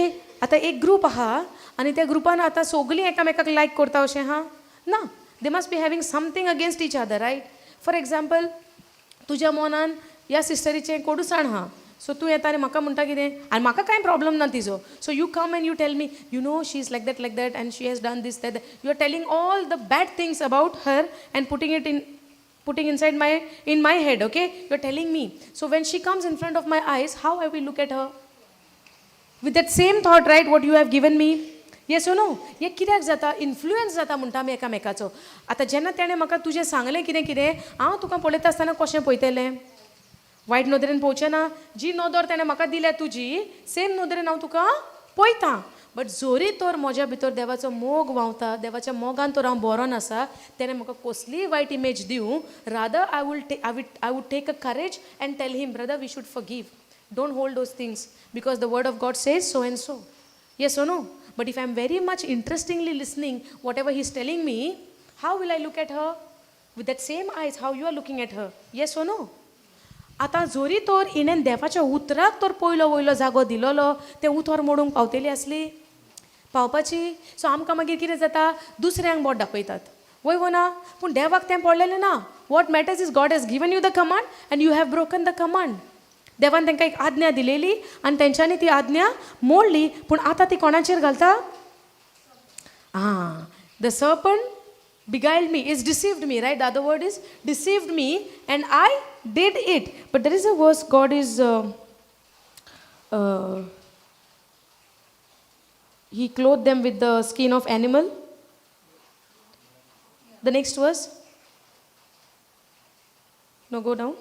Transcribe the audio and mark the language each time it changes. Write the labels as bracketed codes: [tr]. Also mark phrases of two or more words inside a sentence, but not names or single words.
[kok] आतां एक ग्रूप आहा आनी त्या ग्रुपान आतां सगळीं एकामेकाक लायक करता अशें आहा ना. [en] They must be having something against each other, right. For example [kok] तुज्या मनान ह्या सिस्टरीचें कोडूसाण आहा, सो तूं येता आनी म्हाका म्हणटा कितें, आनी म्हाका कांय प्रॉब्लम ना तिजो. [en] So you come and you tell me, you know she is like that and she has done this that. You are telling all the bad things about her and putting inside in my head, okay? You're telling me. So when she comes in front of my eyes, how I will look at her? With that same thought, right, what you have given me? Yes or no? [kok] हे कित्याक जाता? इन्फ्लुएन्स जाता म्हणटा आमी एकामेकाचो. आतां जेन्ना तेणें म्हाका तुजें सांगलें कितें कितें, हांव तुका पळयता आसतना कशें पळयतलें? वायट नदरेन पळोवचें ना. जी नदर तेणें म्हाका दिल्या तुजी, सेम नदरेन हांव तुका पळयतां. बट जोरी तर म्हज्या भितर देवाचो मोग व्हांवता, देवाच्या मोगान तर हांव बरो नासा, तेणें म्हाका कसलीय वायट इमेज दिवं, [en] Rather I would take a courage and tell him, brother, we should forgive. Don't hold those things because the word of God says so and so. Yes or no? But if I am very much interestingly listening whatever he is telling me, how will I look at her? With that same eyes how you are looking at her. Yes or no? [kok] आतां जोरी तर हिणेन देवाच्या उतराक तर पयलो वयलो जागो दिलोलो, तें उतर मोडूंक पावतली आसली, पावपाची. सो आमकां मागीर कितें जाता, दुसऱ्यांक बोट दाखयतात, वय वो ना. पूण देवाक तें पडलेलें ना. [en] What matters is God has given you the command and you have broken the command एंड यू हॅव ब्रोकन द कमांड. [kok] देवान तांकां एक आज्ञा दिलेली आनी तेंच्यांनी ती आज्ञा मोडली. पूण आतां ती कोणाचेर घालता? [en] the serpent beguiled me, is deceived me, right? The other word is deceived me and I did it. But there is a verse, God is he clothed them with the skin of animal. The next verse. No, go down.